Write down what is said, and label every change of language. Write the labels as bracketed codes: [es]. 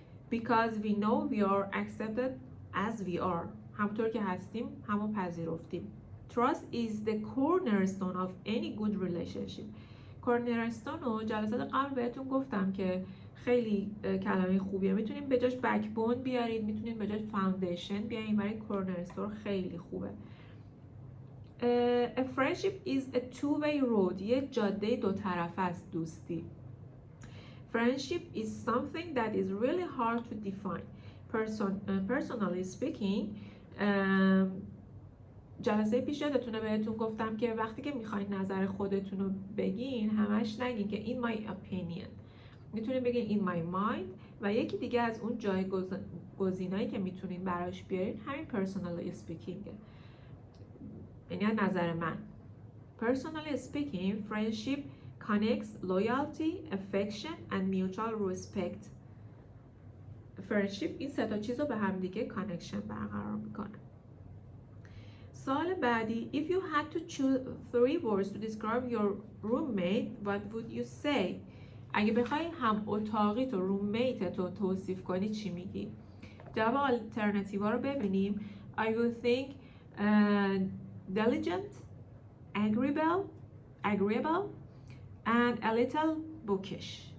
[en] Because we know we are accepted as we are. [fa] همونطور که هستیم همون پذیرفتیم. [en] Trust is the cornerstone of any good relationship. [fa] cornerstone رو جلسات قبل بهتون گفتم که خیلی کلمه خوبیه. میتونیم به جاش بکبون بیارید، میتونید به جاش فاندیشن بیارید، برای cornerstone خیلی خوبه. [en] A friendship is a two-way road. [fa] یه جاده دو طرفه است دوستی. [en] Friendship is something that is really hard to define. Personally speaking, [fa] جلسه پیش یادتونه بهتون گفتم که وقتی که میخواین نظر خودتون رو بگین همش نگین که [en] in my opinion. [fa] میتونین بگین [en] in my mind [fa] و یکی دیگه از اون جایگزینایی که میتونین براش بیارین همین [en] personally speaking. [fa] یعنی نظر من. [en] Personally speaking, friendship connects loyalty, affection and mutual respect. [fa] Friendship این سه تا چیز رو به هم دیگه کانکشن برقرار میکنه. سوال بعدی. [en] If you had to choose 3 words to describe your roommate, what would you say? [fa] اگه بخوای هم اتاقی تو روممیت تو توصیف کنی چی میگی؟ جواب آلترناتیوا رو ببینیم. [en] I would think diligent, agreeable and a little bookish.